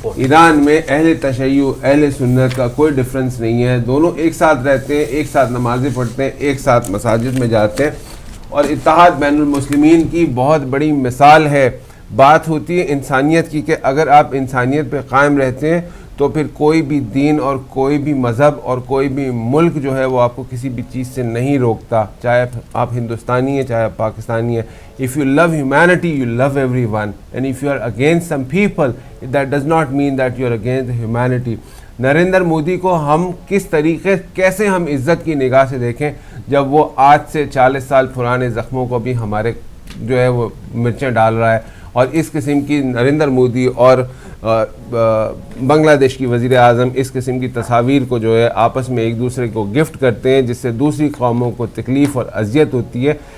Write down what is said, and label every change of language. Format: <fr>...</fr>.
<ur>ایران میں اہل تشیع اہل سنت کا کوئی ڈفرنس نہیں ہے, دونوں ایک ساتھ رہتے ہیں, ایک ساتھ نمازیں پڑھتے ہیں, ایک ساتھ مساجد میں جاتے ہیں اور اتحاد بین المسلمین کی بہت بڑی مثال ہے. بات ہوتی ہے انسانیت کی کہ اگر آپ انسانیت پہ قائم رہتے ہیں تو پھر کوئی بھی دین اور کوئی بھی مذہب اور کوئی بھی ملک جو ہے وہ آپ کو کسی بھی چیز سے نہیں روکتا, چاہے آپ ہندوستانی ہیں چاہے آپ پاکستانی ہیں.</ur> <en>If you love humanity, you love everyone. And if you are against some people, that does not mean that you are against humanity.</en> <ur>Narendra Modi کو ہم کس طریقے کیسے ہم عزت کی نگاہ سے دیکھیں جب وہ آج سے 40 سال پرانے زخموں کو بھی ہمارے جو ہے وہ مرچیں ڈال رہا ہے, اور اس قسم کی نریندر مودی اور بنگلہ دیش کی وزیر اعظم اس قسم کی تصاویر کو جو ہے آپس میں ایک دوسرے کو گفٹ کرتے ہیں جس سے دوسری قوموں کو تکلیف اور اذیت ہوتی ہے.</ur>